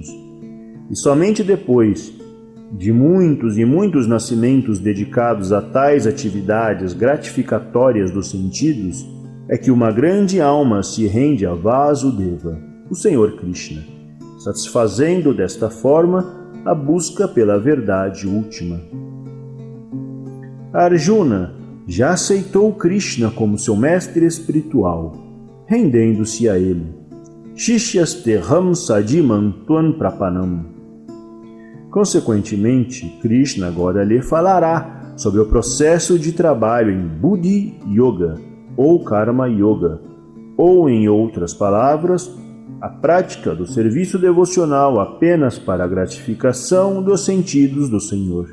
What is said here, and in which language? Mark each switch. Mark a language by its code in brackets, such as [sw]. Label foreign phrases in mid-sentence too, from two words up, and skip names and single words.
[pt] E somente depois de muitos e muitos nascimentos dedicados a tais atividades gratificatórias dos sentidos, é que uma grande alma se rende a Vasudeva, o Senhor Krishna, satisfazendo desta forma a busca pela verdade última. Arjuna já aceitou Krishna como seu mestre espiritual, rendendo-se a ele. [sa] Shishyasteham sadimam tvam prapanam. [pt] Consequentemente, Krishna agora lhe falará sobre o processo de trabalho em Buddhi Yoga ou Karma Yoga, ou, em outras palavras, a prática do serviço devocional apenas para a gratificação dos sentidos do Senhor.